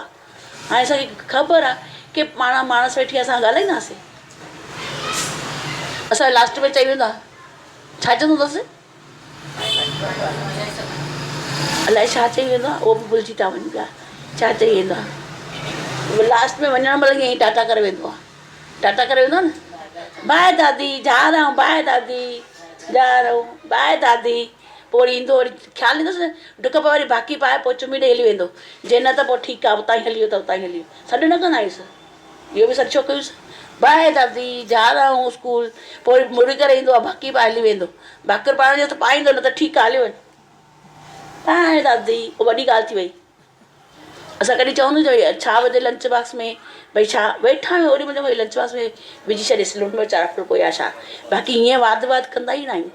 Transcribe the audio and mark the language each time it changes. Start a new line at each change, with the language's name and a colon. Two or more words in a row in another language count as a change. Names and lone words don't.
Sindhi: हाणे असांखे ख़बर आहे की पाण माण्हू वेठी असां ॻाल्हाईंदासीं, असां लास्ट में चई वेंदो आहे छा चवंदो अथसि, अलाए छा चई वेंदो आहे, उहो बि भुलिजी था वञनि पिया छा चई वेंदो आहे। लास्ट में वञण महिल ईअं ई टाटा करे वेंदो आहे, टाटा करे वेंदो आहे न,
Urdu: بائے دادی جا رہا ہوں، بائے دادی جا رہا ہوں، بائے دادی.
Sindhi: पोइ वरी ईंदो, वरी ख़्यालु ईंदुसि न, डुक पाए वरी बाक़ी पाए, पोइ चुमी ॾेई हली वेंदो, जे न त पोइ ठीकु आहे उतां ई हली वियो त उतां ई हली वियो, सॾु न कंदा आहियूंसि, इहो बि सॾु छो कयूंसि,
Urdu: بائے دادی جا رہا ہوں اسکول.
Sindhi: पोइ मुड़ी करे ईंदो आहे, बाक़ी पाए हली वेंदो, भाकुर पाइण जो त पाईंदो, न त ठीकु आहे हली वञ, बाय दादी, उहा वॾी ॻाल्हि थी वई। असां कॾहिं चवंदा भई छा विझे
English: lunch box
Sindhi: में, भई छा वेठा आहियूं ओॾी महिल भई
English: lunch box
Sindhi: में विझी छॾेसि लूणु मिर्च वारा फुल्को या छा, बाक़ी हीअं वाद कंदा ई न आहियूं।